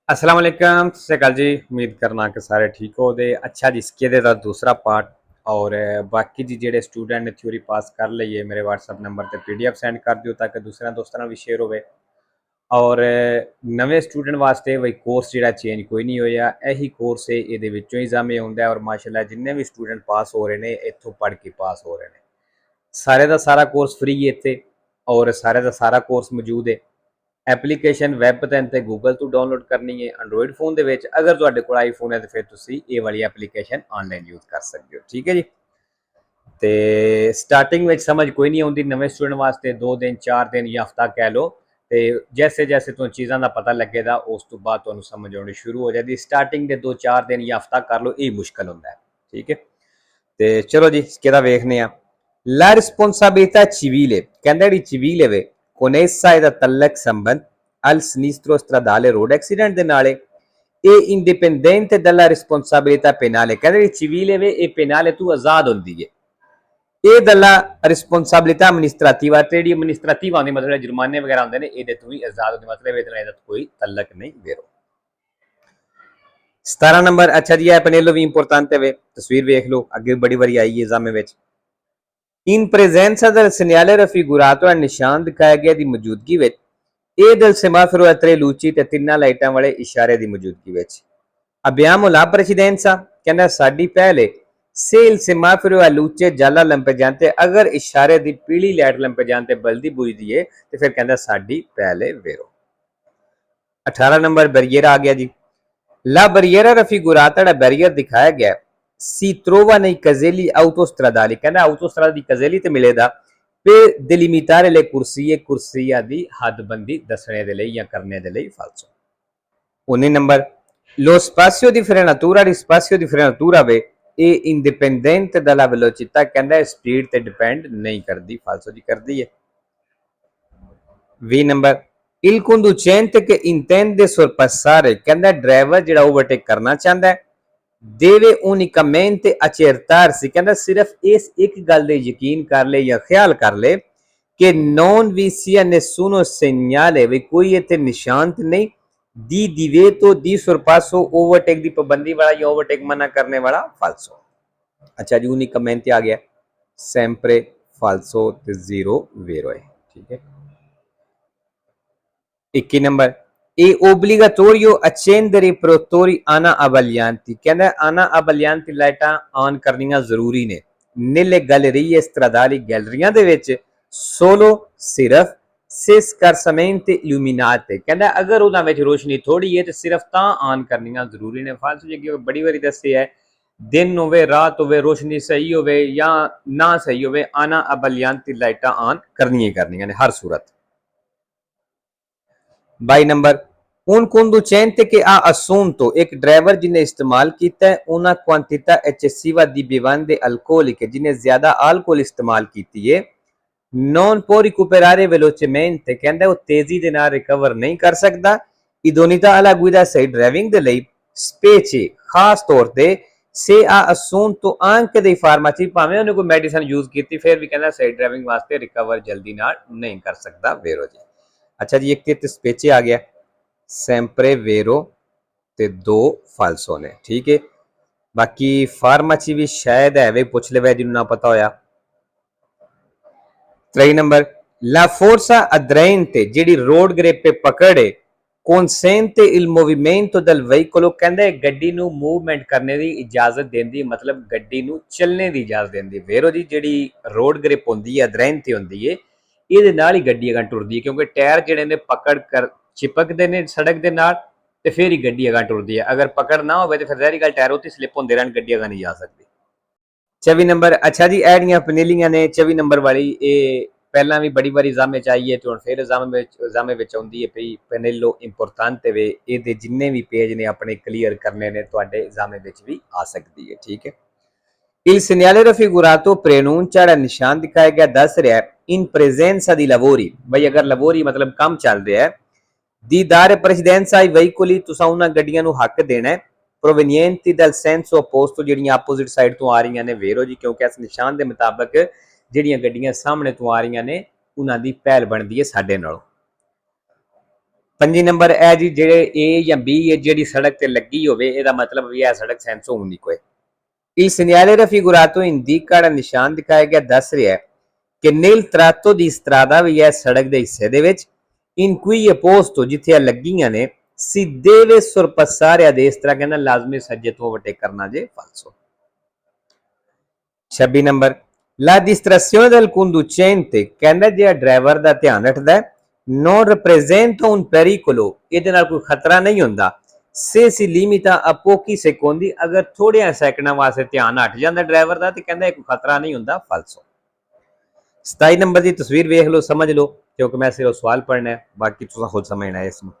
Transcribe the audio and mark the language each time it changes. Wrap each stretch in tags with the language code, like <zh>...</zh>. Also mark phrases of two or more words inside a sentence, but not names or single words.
<ar>السلام علیکم,</ar> <pa>ਸਤ ਸ੍ਰੀ ਅਕਾਲ ਜੀ। ਉਮੀਦ ਕਰਨਾ ਕਿ ਸਾਰੇ ਠੀਕ ਹੋ ਦੇ। ਅੱਛਾ ਜੀ, ਇਸਕੇ ਦਾ ਦੂਸਰਾ ਪਾਰਟ ਔਰ ਬਾਕੀ ਜੀ ਜਿਹੜੇ ਸਟੂਡੈਂਟ ਨੇ ਥਿਊਰੀ ਪਾਸ ਕਰ ਲਈ ਹੈ ਮੇਰੇ ਵਟਸਐਪ ਨੰਬਰ ਤੇ ਪੀਡੀਐਫ ਸੈਂਡ ਕਰ ਦਿਓ ਤਾਕਿ ਦੂਸਰੇ ਦੋਸਤਾਂ ਨਾਲ ਭੀ ਸ਼ੇਅਰ ਹੋਵੇ। ਔਰ ਨਵੇਂ ਸਟੂਡੈਂਟ ਵਾਸਤੇ ਬਈ ਕੋਰਸ ਜਿਹੜਾ ਚੇਂਜ ਕੋਈ ਨਹੀਂ ਹੋਇਆ, ਇਹੀ ਕੋਰਸ ਹੈ, ਇਹਦੇ ਵਿੱਚੋਂ ਹੀ ਐਗਜ਼ਾਮ ਹੁੰਦਾ ਹੈ। ਔਰ ਮਾਸ਼ਾਅੱਲਾ ਜਿੰਨੇ ਵੀ ਸਟੂਡੈਂਟ ਪਾਸ ਹੋ ਰਹੇ ਨੇ ਇੱਥੋਂ ਪੜ੍ਹ ਕੇ ਪਾਸ ਹੋ ਰਹੇ ਨੇ। ਸਾਰੇ ਦਾ ਸਾਰਾ ਕੋਰਸ ਫ੍ਰੀ ਹੈ ਇੱਥੇ ਔਰ ਸਾਰੇ ਦਾ ਸਾਰਾ ਕੋਰਸ ਮੌਜੂਦ ਹੈ। ਐਪਲੀਕੇਸ਼ਨ ਵੈਬ ਤੇ ਗੂਗਲ ਤੋਂ ਡਾਊਨਲੋਡ ਕਰਨੀ ਹੈ ਐਂਡਰੋਇਡ ਫੋਨ ਦੇ ਵਿੱਚ। ਅਗਰ ਤੁਹਾਡੇ ਕੋਲ ਆਈਫੋਨ ਹੈ ਤਾਂ ਫਿਰ ਤੁਸੀਂ ਇਹ ਵਾਲੀ ਐਪਲੀਕੇਸ਼ਨ ਆਨਲਾਈਨ ਯੂਜ਼ ਕਰ ਸਕਦੇ ਹੋ। ਠੀਕ ਹੈ ਜੀ। ਤੇ ਸਟਾਰਟਿੰਗ ਵਿੱਚ ਸਮਝ ਕੋਈ ਨਹੀਂ ਆਉਂਦੀ ਨਵੇਂ ਸਟੂਡੈਂਟ ਵਾਸਤੇ, 2 ਦਿਨ 4 ਦਿਨ ਜਾਂ ਹਫਤਾ ਕਹਿ ਲਓ। ਤੇ ਜੈਸੇ ਜੈਸੇ ਤੁਹਾਨੂੰ ਚੀਜ਼ਾਂ ਦਾ ਪਤਾ ਲੱਗੇਗਾ ਉਸ ਤੋਂ ਬਾਅਦ ਤੁਹਾਨੂੰ ਸਮਝ ਆਉਣੀ ਸ਼ੁਰੂ ਹੋ ਜਾਂਦੀ। ਸਟਾਰਟਿੰਗ ਦੇ 2-4 ਦਿਨ ਜਾਂ ਹਫਤਾ ਕਰ ਲਓ, ਇਹ ਮੁਸ਼ਕਲ ਹੁੰਦਾ ਹੈ। ਠੀਕ ਹੈ। ਤੇ ਚਲੋ ਜੀ ਕਿਹਦਾ ਵੇਖਨੇ ਆ।</pa> <it>La responsabilità civile,</it> <pa>ਕਹਿੰਦਾ ਜਿਹੜੀ</pa> <it>civile ਵੇ connessa ed attallec ਸੰਬੰਧ al sinistro stradale</it> <en>road accident</en> <pa>ਦੇ ਨਾਲ ਇਹ</pa> <it>indipendente dalla responsabilità penale,</it> <pa>ਕਹਿੰਦਾ ਜਿਹੜੀ civile ਵੇ ਇਹ penale ਤੋਂ ਆਜ਼ਾਦ ਹੁੰਦੀ ਹੈ। ਇਹ</pa> <it>dalla responsabilità amministrativa</it> <pa>ਤੇ ਜਿਹੜੀ amministrativa ਹੁੰਦੀ ਮਤਲਬ ਜੁਰਮਾਨੇ ਵਗੈਰਾ ਹੁੰਦੇ ਨੇ ਇਹਦੇ ਤੋਂ ਵੀ ਆਜ਼ਾਦ ਹੁੰਦੀ, ਮਤਲਬ ਇਹਦੇ ਨਾਲ ਇਹਦਾ ਕੋਈ ਤਲਕ ਨਹੀਂ ਵੇਰੋ। 17 ਨੰਬਰ। ਅੱਛਾ ਜੀ, ਇਹ ਪਨੇਲੋ ਵੀ ਇੰਪੋਰਟੈਂਟ ਹੈ ਵੇ, ਤਸਵੀਰ ਵੇਖ ਲਓ, ਅੱਗੇ ਬੜੀ ਵਾਰੀ ਆਈ ਹੈ ਐਗਜ਼ਾਮ ਵਿੱਚ।</pa> <it>In presenza del segnale raffigurato al</it> <pa>ਨਿਸ਼ਾਨ ਦਿਖਾਇਆ ਗਿਆ ਦੀ ਮੌਜੂਦਗੀ ਵਿੱਚ ਇਹ</pa> <it>del semaforo a tre luci</it> <pa>ਤੇ ਤਿੰਨਾਂ ਲਾਈਟਾਂ ਵਾਲੇ ਇਸ਼ਾਰੇ ਦੀ ਮੌਜੂਦਗੀ ਵਿੱਚ</pa> <it>abbiamo la precedenza,</it> <pa>ਕਹਿੰਦਾ ਸਾਡੀ ਪਹਿਲ ਹੈ।</pa> <it>se il semaforo a luce gialla lampeggiante,</it> <pa>ਅਗਰ ਇਸ਼ਾਰੇ ਦੀ ਪੀਲੀ ਲਾਈਟ lampeggiante ਬਲਦੀ ਬੁਝਦੀ ਹੈ ਤੇ ਫਿਰ ਕਹਿੰਦਾ ਸਾਡੀ ਪਹਿਲ ਹੈ ਵੇਰੋ। 18 ਨੰਬਰ ਬੈਰੀਅਰ ਆ ਗਿਆ ਜੀ।</pa> <it>La barriera raffigurata,</it> <pa>ਜਿਹੜਾ ਬੈਰੀਅਰ ਦਿਖਾਇਆ ਗਿਆ</pa> <it>si trova nei caselli autostradali, ਕਹਿੰਦਾ autostrada ਦੀ caselli</it> <pa>ਤੇ ਮਿਲੇਗਾ</pa> <it>per delimitare le corsie,</it> <pa>ਕੁਰਸੀਆਂ ਦੀ ਹੱਦਬੰਦੀ ਦੱਸਣੇ ਦੇ ਲਈ ਜਾਂ ਕਰਨੇ ਦੇ ਲਈ ਫਾਲਸੋ।</pa> <it>19 ਨੰਬਰ lo spazio di frenatura, di spazio di frenatura</it> <pa>ਵੇ ਇਹ</pa> <it>indipendente dalla velocità,</it> <pa>ਕਹਿੰਦਾ ਸਪੀਡ ਤੇ ਡਿਪੈਂਡ ਨਹੀਂ ਕਰਦੀ, ਫਾਲਸੋ ਦੀ ਕਰਦੀ ਹੈ।</pa> <it>20 ਨੰਬਰ il conducente che intende sorpassare,</it> <pa>ਕਹਿੰਦਾ ਡਰਾਈਵਰ ਜਿਹੜਾ ਓਵਰਟੇਕ ਕਰਨਾ ਚਾਹੁੰਦਾ ਹੈ</pa> <it>deve unicamente accertarsi,</it> <pa>ਕਹਿੰਦਾ ਸਿਰਫ ਇਸ ਇੱਕ ਗੱਲ ਦੇ ਯਕੀਨ ਕਰ ਲੈ ਜਾਂ ਖਿਆਲ ਕਰ ਲੈ ਕਿ</pa> <it>non vi sia nessuno segnale,</it> <pa>ਵੀ ਕੋਈ ਇੱਥੇ ਨਿਸ਼ਾਨ ਨਹੀਂ</pa> <it>di divieto di sorpasso,</it> <pa>overtake ਦੀ ਪਾਬੰਦੀ ਵਾਲਾ ਜਾਂ overtake ਮਨਾ ਕਰਨੇ ਵਾਲਾ, falso। ਅੱਛਾ ਜੀ, unicamente ਆ ਗਿਆ,</pa> <it>sempre falso</it> <pa>ਤੇ</pa> <it>zero vero</it> <pa>ਹੈ। ਠੀਕ ਹੈ।</pa> <it>21 ਨੰਬਰ è obbligatorio accendere i protettori ana abbaglianti,</it> <pa>ਕਹਿੰਦਾ</pa> <it>ana abbaglianti</it> <pa>ਲਾਈਟਾਂ ਆਨ ਕਰਨੀਆਂ ਜ਼ਰੂਰੀ ਨੇ</pa> <it>nelle gallerie stradali,</it> <pa>ਗੈਲਰੀਆਂ ਦੇ ਵਿੱਚ solo ਸਿਰਫ</pa> <it>se scarsamente illuminate,</it> <pa>ਕਹਿੰਦਾ ਅਗਰ ਉਹਨਾਂ ਵਿੱਚ ਰੋਸ਼ਨੀ ਥੋੜੀ ਹੈ ਤੇ ਸਿਰਫ ਤਾਂ ਆਨ ਕਰਨੀਆਂ ਜ਼ਰੂਰੀ ਨੇ, ਫਾਲਤੂ ਜੀ ਬੜੀ ਵਾਰੀ ਦੱਸਿਆ ਹੈ ਦਿਨ ਹੋਵੇ ਰਾਤ ਹੋਵੇ ਰੋਸ਼ਨੀ ਸਹੀ ਹੋਵੇ ਜਾਂ ਨਾ ਸਹੀ ਹੋਵੇ</pa> <it>ana abbaglianti</it> <pa>ਲਾਈਟਾਂ ਆਨ ਕਰਨੀਆਂ ਹੀ ਕਰਨੀਆਂ ਨੇ ਹਰ ਸੂਰਤ।</pa> <it>22 ਨੰਬਰ un conducente che ha assunto,</it> <pa>ਇੱਕ ਡਰਾਈਵਰ ਜਿਹਨੇ ਇਸਤੇਮਾਲ ਕੀਤਾ ਹੈ</pa> <it>una quantità eccessiva di bevande alcoliche,</it> <pa>ਜਿਹਨੇ ਜ਼ਿਆਦਾ alcol ਇਸਤੇਮਾਲ ਕੀਤੀ ਹੈ</pa> <it>non può recuperare velocemente,</it> <pa>ਕਹਿੰਦਾ ਉਹ ਤੇਜ਼ੀ ਦੇ ਨਾਲ ਰਿਕਵਰ ਨਹੀਂ ਕਰ ਸਕਦਾ</pa> <it>idoneità alla guida,</it> <pa>ਸਹੀ ਡਰਾਈਵਿੰਗ ਦੇ ਲਈ specie ਖਾਸ ਤੌਰ ਤੇ</pa> <it>se ha assunto anche dei farmaci,</it> <pa>ਭਾਵੇਂ ਉਹਨੇ ਕੋਈ ਮੈਡੀਸਨ ਯੂਜ਼ ਕੀਤੀ ਫਿਰ ਵੀ ਕਹਿੰਦਾ ਸਹੀ ਡਰਾਈਵਿੰਗ ਵਾਸਤੇ ਰਿਕਵਰ ਜਲਦੀ ਨਾਲ ਨਹੀਂ ਕਰ ਸਕਦਾ ਵੇਰੋ ਜੀ। ਅੱਛਾ ਜੀ, ਇੱਕ ਤੇ ਸਪੇਚੇ ਆ ਗਿਆ</pa> <it>sempre vero</it> <pa>ਤੇ 2 ਫਾਲਸੋ ਨੇ। ਠੀਕ ਹੈ। ਬਾਕੀ ਫਾਰਮਾਚੀ ਵੀ ਸ਼ਾਇਦ ਹੈ ਵੇ, ਪੁੱਛ ਲਵੇ ਜਿਹਨੂੰ ਨਾ ਪਤਾ ਹੋਇਆ।</pa> <it>23 ਨੰਬਰ la forza aderente,</it> <pa>ਜਿਹੜੀ ਰੋਡ ਗ੍ਰਿਪ ਪਕੜ ਹੈ</pa> <it>consente il movimento del veicolo,</it> <pa>ਕਹਿੰਦੇ ਗੱਡੀ ਨੂੰ ਮੂਵਮੈਂਟ ਕਰਨੇ ਦੀ ਇਜਾਜ਼ਤ ਦਿੰਦੀ, ਮਤਲਬ ਗੱਡੀ ਨੂੰ ਚੱਲਣੇ ਦੀ ਇਜਾਜ਼ਤ ਦਿੰਦੀ ਵੇਰੋ ਜੀ। ਜਿਹੜੀ ਰੋਡ ਗ੍ਰਿਪ ਹੁੰਦੀ ਹੈ ਅਦਰੈਂਟ ਹੁੰਦੀ ਹੈ ਇਹਦੇ ਨਾਲ ਹੀ ਗੱਡੀ ਅਗਾਂ ਟੁਰਦੀ ਹੈ, ਕਿਉਂਕਿ ਟਾਇਰ ਜਿਹੜੇ ਨੇ ਪਕੜ ਕਰ ਚਿਪਕਦੇ ਨੇ ਸੜਕ ਦੇ ਨਾਲ ਤੇ ਫਿਰ ਹੀ ਗੱਡੀ ਅਗਾਂ ਟੁਰਦੀ ਹੈ। ਅਗਰ ਪਕੜ ਨਾ ਹੋਵੇ ਤੇ ਫਿਰ ਜ਼ਾਹਿਰ ਗੱਲ ਟਾਇਰ ਉੱਤੇ ਸਲਿੱਪ ਹੁੰਦੇ ਰਹਿਣ, ਗੱਡੀ ਅਗਾਂ ਨਹੀਂ ਜਾ ਸਕਦੀ। 24 ਨੰਬਰ ਅੱਛਾ ਜੀ, ਐਡੀਆਂ ਪਨੇਲੀਆਂ ਨੇ 24 ਨੰਬਰ ਵਾਲੀ, ਇਹ ਪਹਿਲਾਂ ਵੀ ਬੜੀ ਵਾਰੀ ਐਗਜ਼ਾਮ ਵਿੱਚ ਆਈ ਹੈ ਤੇ ਹੁਣ ਫਿਰ ਐਗਜ਼ਾਮ ਵਿੱਚ ਆਉਂਦੀ ਹੈ ਪਈ। ਪਨੇਲੋ ਇੰਪੋਰਟੈਂਟ ਵੇ, ਇਹਦੇ ਜਿੰਨੇ ਵੀ ਪੇਜ ਨੇ ਆਪਣੇ ਕਲੀਅਰ ਕਰਨੇ ਨੇ, ਤੁਹਾਡੇ ਐਗਜ਼ਾਮ ਵਿੱਚ ਵੀ ਆ ਸਕਦੀ ਹੈ। ਠੀਕ ਹੈ।</pa> <it>Il segnale raffigurato preannuncia,</it> <pa>ਜਿਹੜਾ ਨਿਸ਼ਾਨ ਦਿਖਾਇਆ ਗਿਆ ਦੱਸ ਰਿਹਾ</pa> <it>in presenza di lavori,</it> <pa>ਬਈ ਅਗਰ ਲਵੋਰੀ ਮਤਲਬ ਕੰਮ ਚੱਲ ਰਿਹਾ ਹੈ</pa> <it>di dare precedenza ai veicoli,</it> <pa>ਤੁਸੀਂ ਉਹਨਾਂ ਗੱਡੀਆਂ ਨੂੰ ਹੱਕ ਦੇਣਾ ਹੈ</pa> <it>provenienti dal senso opposto,</it> <pa>ਜਿਹੜੀਆਂ ਆਪੋਜ਼ਿਟ ਸਾਈਡ ਤੋਂ ਆ ਰਹੀਆਂ ਨੇ ਵੇਰੋ ਜੀ, ਕਿਉਂਕਿ ਇਸ ਨਿਸ਼ਾਨ ਦੇ ਮੁਤਾਬਕ ਜਿਹੜੀਆਂ ਗੱਡੀਆਂ ਸਾਹਮਣੇ ਤੋਂ ਆ ਰਹੀਆਂ ਨੇ ਉਹਨਾਂ ਦੀ ਪਹਿਲ ਬਣਦੀ ਹੈ ਸਾਡੇ ਨਾਲੋਂ। 5 ਨੰबर ਹੈ ਜੀ, ਜਿਹੜੇ A ਜਾਂ B ਹੈ ਜਿਹੜੀ ਸੜਕ ਤੇ ਲੱਗੀ ਹੋਵੇ, ਇਹਦਾ ਮਤਲਬ ਵੀ ਇਹ ਸੜਕ</pa> <it>senza unico</it> <pa>ਹੈ।</pa> <it>Il segnale raffigurato indica</it> <pa>ਜਿਹੜਾ ਨਿਸ਼ਾਨ ਦਿਖਾਇਆ ਗਿਆ ਦੱਸ ਰਿਹਾ ਹੈ ਕਿ</pa> <it>nel tratto di strada</it> <pa>ਵੀ ਹੈ ਸੜਕ ਦੇ ਹਿੱਸੇ ਦੇ ਵਿੱਚ</pa> <it>in cui è posto</it> <pa>ਜਿੱਥੇ ਇਹ ਲੱਗੀਆਂ ਨੇ</pa> <it>si deve sorpassare ad destra,</it> <pa>ਕਹਿੰਦਾ ਲਾਜ਼ਮੀ ਸੱਜੇ ਤੋਂ ਓਵਰਟੇਕ ਕਰਨਾ ਜੇ, ਫਾਲਸੋ।</pa> <it>26 ਨੰਬਰ la distrazione del conducente,</it> <pa>ਕਹਿੰਦਾ ਜਿਹੜਾ ਡਰਾਈਵਰ ਦਾ ਧਿਆਨ ਰੱਖਦਾ</pa> <it>non rappresenta un pericolo,</it> <pa>ਇਹਦੇ ਨਾਲ ਕੋਈ ਖਤਰਾ ਨਹੀਂ ਹੁੰਦਾ,</pa> <it>se si limita a pochi secondi,</it> <pa>ਅਗਰ ਥੋੜ੍ਹੇ ਸੈਕਿੰਡਾਂ ਵਾਸਤੇ ਧਿਆਨ ਹਟ ਜਾਂਦਾ ਡਰਾਈਵਰ ਦਾ ਤੇ ਕਹਿੰਦਾ ਕੋਈ ਖਤਰਾ ਨਹੀਂ ਹੁੰਦਾ, ਫਾਲਸੋ। 27 ਨੰਬਰ ਦੀ ਤਸਵੀਰ ਵੇਖ ਲਓ, ਸਮਝ ਲਓ, ਕਿਉਂਕਿ ਮੈਂ ਸਿਰਫ ਸਵਾਲ ਪੜ੍ਹਨਾ ਹੈ, ਬਾਕੀ ਤੁਸੀਂ ਖੁਦ ਸਮਝਣਾ ਹੈ ਇਸਨੂੰ।</pa>